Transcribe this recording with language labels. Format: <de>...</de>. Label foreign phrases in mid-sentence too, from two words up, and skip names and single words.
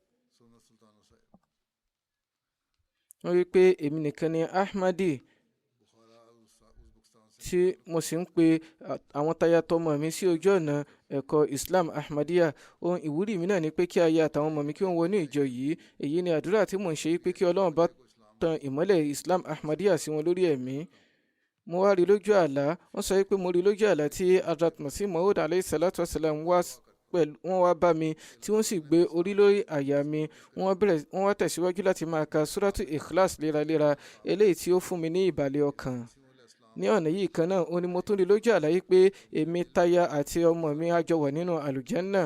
<yo>Wọ́n wí pé èmi nìkan ni Ahmadi tí mo sì ń pe àwọn tayatọmọ mi sí ojú ọ̀nà ẹ̀kọ́ Islam Ahmadiyya. Ohun ìwúrí mi náà ni pé kí aya àtàwọn ọmọ mi kí wọ́n wọnú ìjọ yìí. Èyí ni àdúrà tí mò ń ṣe pé kí Ọlọ́run bá tan ìmọ́lẹ̀ Islam Ahmadiyya sí wọn lórí ẹ̀mí. Mo wá rí lójú àlá, wọ́n sọ pé mo rí lójú àlá tí Hazrat Masih Maud</yo> <ar>عليه الصلاة والسلام</ar> <yo>wọ́n wá bá mi tí wọ́n sì gbé orí lórí àyà mi. Wọ́n wá tẹ̀síwájú láti máa ka Suratu Ikhlas léraléra, eléyìí tí ó fún mi ní ìbàlẹ̀ ọkàn. Ní ọ̀nà yìí kan náà, ó ní mo tún rí lójú àlá yìí pé èmi, táyà àti ọmọ mi a jọ wà nínú àlùjánnà.</yo>